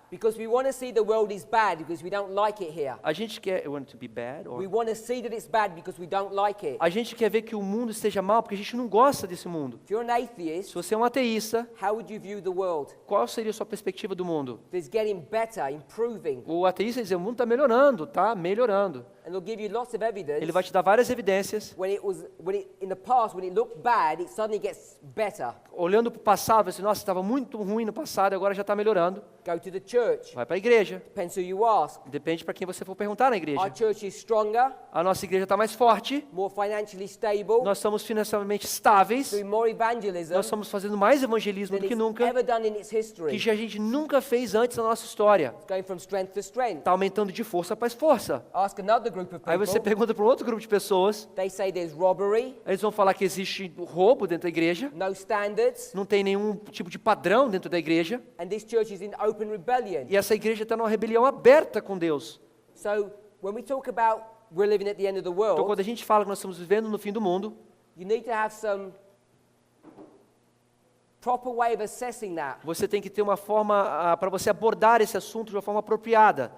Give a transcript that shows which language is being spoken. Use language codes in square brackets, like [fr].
[en] Because we want to see the world is bad because we don't like it here. [pt] A gente quer, [en] want it to be bad, We want to see that it's bad because we don't like it. [pt] a gente quer ver que o mundo esteja mal porque a gente não gosta desse mundo. [en] If you're an [pt] Se [en] atheist, [pt] você é um ateísta, [en] how would you view the world? [pt] qual seria a sua perspectiva do mundo? [en] It's getting better, improving. [pt] O ateísta diz, o mundo está melhorando, está melhorando. [en] And they'll give you lots of evidence. [pt] Ele vai te dar várias evidências. [en] In the past, when it looked bad, it suddenly gets better. [pt] Olhando para o passado, vai dizer, nossa, estava muito ruim no passado, agora já está melhorando. [en] Go to the church. [pt] Vai para a igreja. [en] Depends who you ask. [pt] Depende para quem você for perguntar na igreja. [en] Our church is stronger, [pt] A nossa igreja está mais forte, [en] more financially stable, [pt] nós estamos financeiramente estáveis, [en] doing more evangelism [pt] nós estamos fazendo mais evangelismo [en] than [pt] do que [en] it's [pt] nunca, [en] ever done in its [pt] que [en] history. [pt] já a gente nunca fez antes na nossa história. [en] It's going from strength to strength. [pt] Está aumentando de força para força. [en] Ask another group of [pt] Aí você [en] people. [pt] pergunta para um outro grupo de pessoas, [en] They say there's robbery, [pt] eles vão falar que existe roubo dentro da igreja, [en] no standards, [pt] não tem nenhum tipo de padrão dentro da igreja, [en] and this church is in open rebellion. [pt] e essa igreja está numa rebelião aberta com Deus. [en] So when we talk about we're living at the end of the [pt] Então [en] world, [pt] quando a gente fala que nós estamos vivendo no fim do mundo, [en] you need to have some proper way of assessing that. [pt] você tem que ter uma forma para você abordar esse assunto de uma forma apropriada.